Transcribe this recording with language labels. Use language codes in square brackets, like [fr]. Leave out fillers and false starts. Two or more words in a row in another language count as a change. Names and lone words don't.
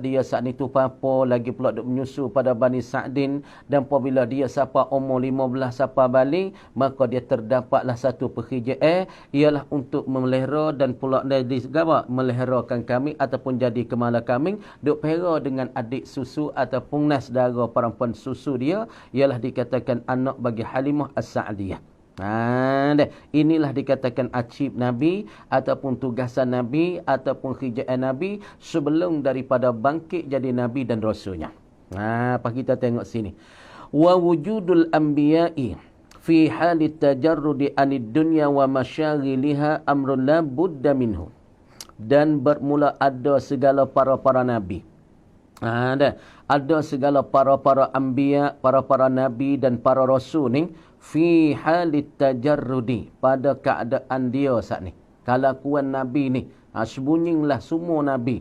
[ms] dia saat itu papa, lagi pula duk menyusu pada Bani Sa'din, dan apabila dia sampai umur 15 sampai balik, maka dia terdapatlah satu pekerjaan ialah untuk memelihara dan pula meliharakan kambing ataupun jadi kemala kambing, duk pera dengan adik susu ataupun saudara perempuan susu dia, ialah dikatakan anak bagi Halimah As-Sa'diyah. Inilah dikatakan acib Nabi ataupun tugasan Nabi ataupun kerjaan Nabi sebelum daripada bangkit jadi Nabi dan Rasulnya. Apa kita tengok sini. [ar] ووجود الأنبياء في حال التجرد عن الدنيا ومشاغلها أمر لا بد منه. [ms] Dan bermula ada segala para Nabi. Ada segala para anbiya, para Nabi dan para Rasul ni [ar] في حال التجرد, [ms] pada keadaan dia saat ni. Kelakuan Nabi ni sembunyilah semua Nabi.